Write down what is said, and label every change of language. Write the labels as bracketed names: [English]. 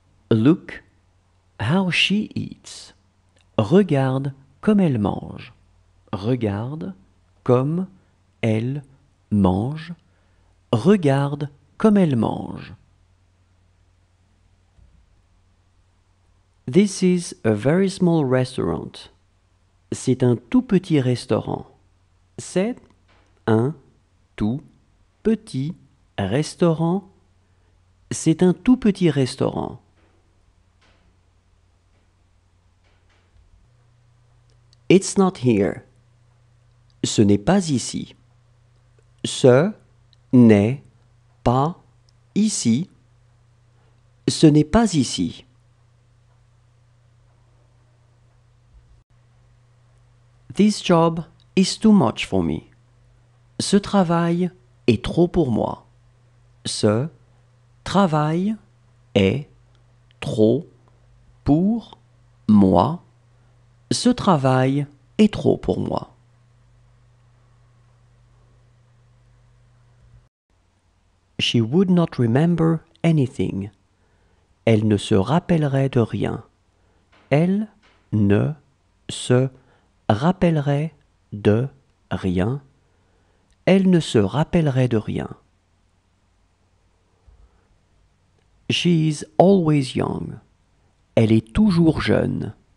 [English] Look how she eats. [French] Regarde comme elle mange. Regarde comme elle mange. Regarde comme elle mange. [English] This is a very small restaurant. [French] C'est un tout petit restaurant. C'est un tout petit restaurant. C'est un tout petit restaurant. [English] It's not here. [French] Ce n'est pas ici. Ce n'est pas ici. Ce n'est pas ici. [English] This job is too much for me. [French] Ce travail est trop pour moi. Ce travail est trop pour moi. Ce travail est trop pour moi. [English] She would not remember anything. [French] Elle ne se rappellerait de rien. Elle ne se rappellerait de rien. Elle ne se rappellerait de rien. [English] She is always young. [French] Elle est toujours jeune.